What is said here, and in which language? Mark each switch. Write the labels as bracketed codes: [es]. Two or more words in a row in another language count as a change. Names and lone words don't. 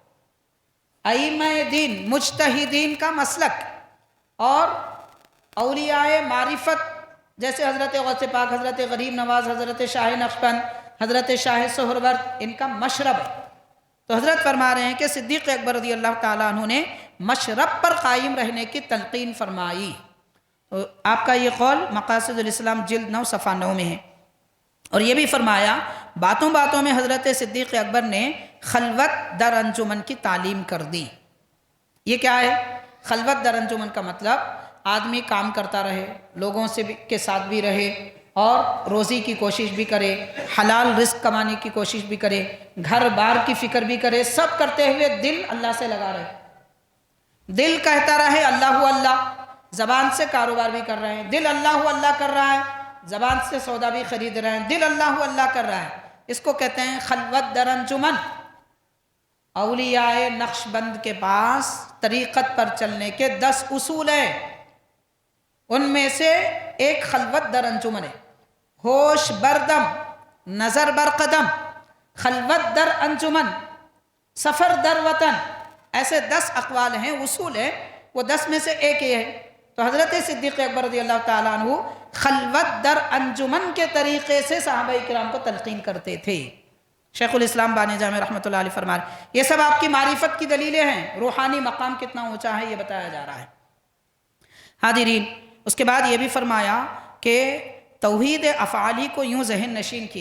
[ur] ائمہ دین مجتہدین کا مسلک، اور اولیاء معرفت جیسے حضرت غوث پاک، حضرت غریب نواز، حضرت شاہ نقشبند، حضرت شاہ سہروردی، ان کا مشرب ہے۔ تو حضرت فرما رہے ہیں کہ صدیق اکبر [ar] رضی اللہ تعالیٰ عنہ [ur] نے مشرب پر قائم رہنے کی تلقین فرمائی۔ تو آپ کا یہ قول مقاصد الاسلام جلد 9 صفحہ 9 میں ہے۔ اور یہ بھی فرمایا، باتوں باتوں میں حضرت صدیق اکبر نے [fa] خلوت در انجمن [ur] کی تعلیم کر دی۔ یہ کیا ہے؟ [fa] خلوت در انجمن [ur] کا مطلب آدمی کام کرتا رہے، لوگوں سے کے ساتھ بھی رہے، اور روزی کی کوشش بھی کرے، حلال رزق کمانے کی کوشش بھی کرے، گھر بار کی فکر بھی کرے، سب کرتے ہوئے دل اللہ سے لگا رہے، دل کہتا رہے اللہ اللہ، زبان سے کاروبار بھی کر رہے ہیں، دل اللہ اللہ کر رہا ہے، زبان سے سودا بھی خرید رہے ہیں، دل اللہ اللہ کر رہا ہے، اس کو کہتے ہیں [fa] خلوت در انجمن۔ [ur] اولیاء نقشبند کے پاس طریقت پر چلنے کے 10 اصول ہیں، ان میں سے ایک [fa] خلوت در انجمن [ur] ہے۔ [fa] ہوش بردم، نظر بر قدم، خلوت در انجمن، سفر در وطن، [ur] ایسے 10 اقوال ہیں، اصول ہیں، وہ 10 میں سے ایک یہ ہے۔ تو حضرت صدیق اکبر [ar] رضی اللہ تعالیٰ عنہ [fa] خلوت در انجمن [ur] کے طریقے سے صحابہ کرام کو تلقین کرتے تھے۔ شیخ الاسلام بانی جامع [ar] رحمۃ اللہ علیہ [ur] فرما رہے ہیں، یہ سب آپ کی معرفت کی دلیلیں ہیں، روحانی مقام کتنا اونچا ہے یہ بتایا جا رہا ہے۔ حاضرین، اس کے بعد یہ بھی فرمایا کہ توحید افعالی کو یوں ذہن نشین کیا۔